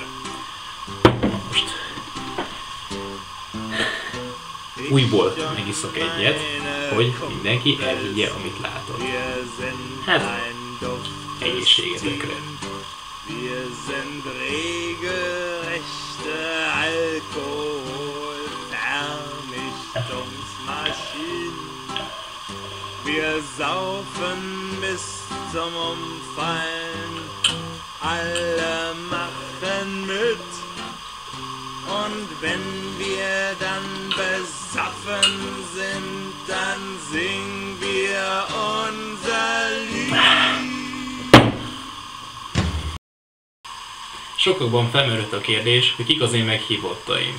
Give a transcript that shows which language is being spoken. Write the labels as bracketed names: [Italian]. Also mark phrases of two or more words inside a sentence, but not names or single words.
[Hungarian] Most újból megiszok egyet, hogy mindenki elhiggye, amit látott. Hát, egészségetekre. [German] Wir sind regelrechte Alkoholvernichtungsmaschinen. Wir saufen bis zum Umfallen, alle machen mit. Und wenn wir dann besoffen sind, dann singen wir unser Lied. [Hungarian] Sokakban felmerült a kérdés, hogy kik az én meghívottaim.